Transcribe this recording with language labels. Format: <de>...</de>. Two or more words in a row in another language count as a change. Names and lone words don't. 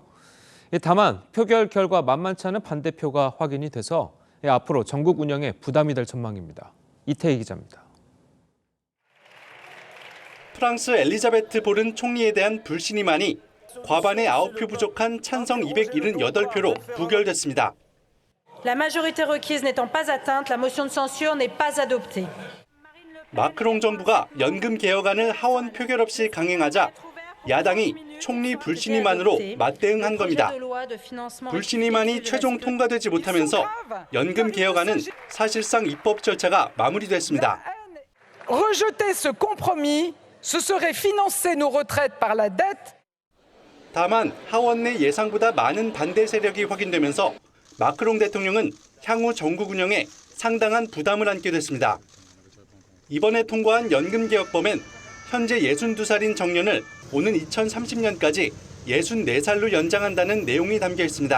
<ko>다만 표결 결과 만만치 않은 반대표가 확인이 돼서 앞으로 전국 운영에 부담이 될 전망입니다. 이태희 기자입니다. 프랑스 엘리자베트 보른 총리에 대한 불신임안이 과반의 9표 부족한 찬성 278표로 부결됐습니다.</ko> <fr>La majorité requise n'étant pas atteinte, la motion de censure n'est pas adoptée.</fr> <ko>마크롱 정부가 연금 개혁안을 하원 표결 없이 강행하자 야당이 총리 불신임안으로 맞대응한 겁니다. 불신임안이 최종 통과되지 못하면서 연금 개혁안은 사실상 입법 절차가 마무리됐습니다.</ko> <fr>Rejeter ce compromis, ce serait financer nos retraites par la dette.</fr> <ko>다만 하원 내 예상보다 많은 반대 세력이 확인되면서 마크롱 대통령은 향후 전국 운영에 상당한 부담을 안게 됐습니다. 이번에 통과한 연금개혁법엔 현재 62살인 정년을 오는 2030년까지 64살로 연장한다는 내용이 담겨 있습니다.</ko>